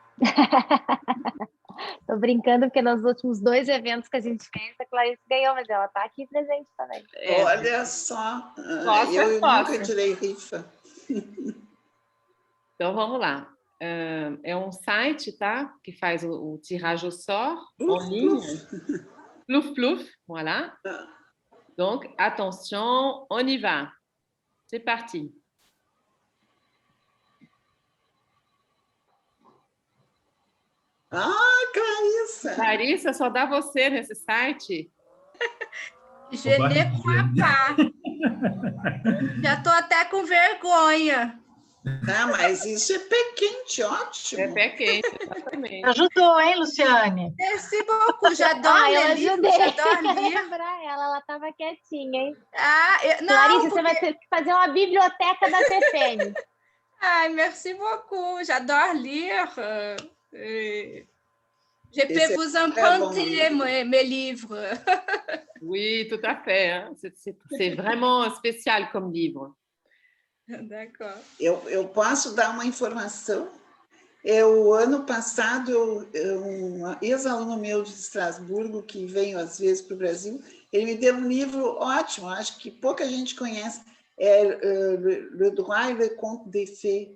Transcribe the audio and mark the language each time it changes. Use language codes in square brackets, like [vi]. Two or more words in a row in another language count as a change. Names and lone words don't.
[pt] Tô brincando, porque nos últimos 2 eventos que a gente fez, a Clarissa ganhou, mas ela tá aqui presente também. Olha só, eu nunca tirei rifa. Então, vamos lá. É um site, tá? Que faz o [fr] tirage au sort en ligne. Plouf, plouf, voilà. Donc, attention, on y va. C'est parti. Clarissa! [pt] Clarissa, só dá você nesse site? [fr] Je ne crois pas. [pt] Já estou até com vergonha. Mas isso é pé quente, ótimo. É pé quente, exatamente. Ajudou, hein, Luciane? [fr] Merci beaucoup, j'adore [pt] eu livro, ajudei. [fr] j'adore lire. [pt] Ela estava quietinha, hein? Não, Clarissa, você vai ter que fazer uma biblioteca da TFM. [fr] Merci beaucoup, j'adore lire. Je peux vous emprunter mes livres. Oui, tout à fait. Hein? C'est vraiment spécial comme livre. D'accord. [pt] Eu posso dar uma informação? O ano passado, um ex-aluno meu de Estrasburgo, que vem às vezes para o Brasil, ele me deu um livro ótimo, acho que pouca gente conhece, Le Droit et le Conte des Fées.